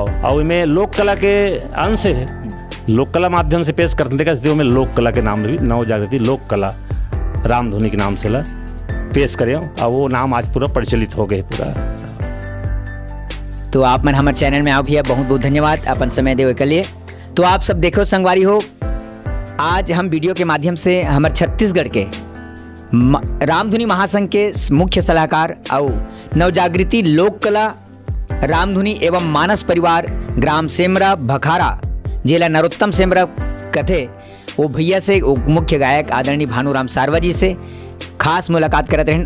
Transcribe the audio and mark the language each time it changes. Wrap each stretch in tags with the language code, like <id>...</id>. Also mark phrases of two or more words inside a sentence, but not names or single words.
<hne>और इनमें लोक कला के अंश है, लोक कला माध्यम से पेश करते देखा में लोक कला के नाम भी नव जागृति लोक कला रामधुनी के नाम से ला पेश करें और वो नाम आज पूरा प्रचलित हो गए पूरा। तो आप मन हमारे चैनल में आओ भैया, बहुत बहुत धन्यवाद अपन समय देवे के लिए। तो आप सब देखो संगवारी हो, आज हम वीडियो के माध्यम से हमारे छत्तीसगढ़ के रामधुनी महासंघ के मुख्य सलाहकार और नवजागृति लोक कला रामधुनी एवं मानस परिवार ग्राम सेमरा भखारा जिला नरोत्तम सेमरा कथे वो भैया से मुख्य गायक आदरणीय भानुराम सारवा जी से खास मुलाकात करते रहें।</hne>